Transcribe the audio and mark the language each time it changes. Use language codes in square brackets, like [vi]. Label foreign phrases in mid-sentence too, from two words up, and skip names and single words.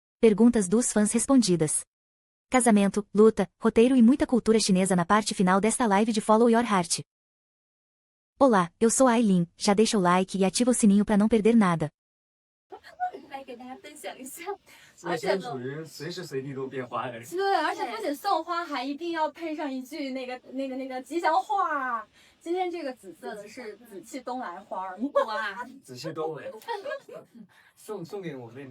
[pt] Perguntas dos fãs respondidas. Casamento, luta, roteiro e muita cultura chinesa na parte final desta live de Follow Your Heart. Olá, eu sou a Aileen, já deixa o like e ativa o sininho para não perder nada. [zh] 来给大家分享一下，而且属于随时随地都变花的人。对，而且不仅送花，还一定要配上一句那个吉祥话。今天这个紫色的是紫气东来花儿，哇，紫气东来，送给我妹妹。